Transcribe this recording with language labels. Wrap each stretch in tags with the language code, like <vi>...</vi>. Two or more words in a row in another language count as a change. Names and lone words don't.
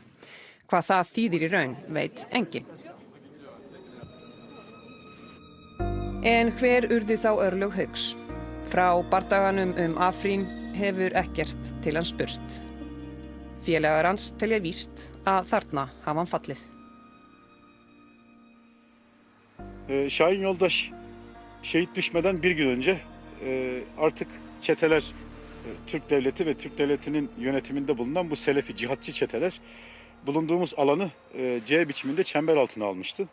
<is>Hvað það þýðir í raun veit enginn. En hver urðu þá örlög Hauks? Frá bardaganum Afrín hefur ekkert til hans spurst. Félagar hans telja víst að þarna hafa hann fallið.</is> <tr>Şahin Yoldaş şehit düşmeden bir gün önce artık çeteler, Türk Devleti ve Türk Devleti'nin yönetiminde bulunan bu Selefi cihatçı çeteler bulunduğumuz alanı C biçiminde çember altına almıştı.</tr>